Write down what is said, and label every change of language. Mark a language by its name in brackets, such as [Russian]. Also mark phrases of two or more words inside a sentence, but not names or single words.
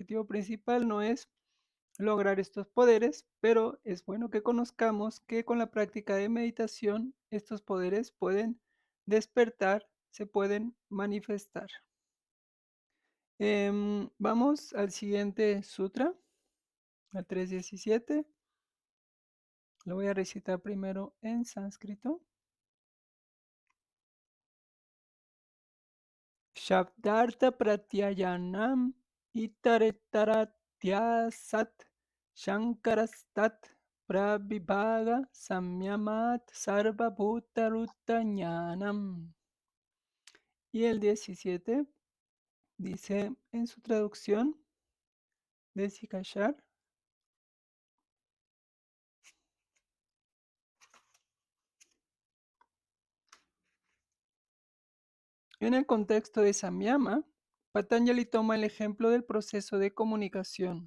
[Spanish] El objetivo principal no es lograr estos poderes, pero es bueno que conozcamos que con la práctica de meditación estos poderes pueden despertar, se pueden manifestar. Vamos al siguiente sutra, al 317. Lo voy a recitar primero en sánscrito. [Sanskrit] शब्दार्थ प्रत्ययानाम् इतरेतराध्यासात् सङ्करस्तत् प्रविभाग संयमात् सर्वभूतरुतज्ञानम्. [Spanish] Y el 17 dice en su traducción de Sikashar: en el contexto de Samyama, Patanjali toma el ejemplo del proceso de comunicación.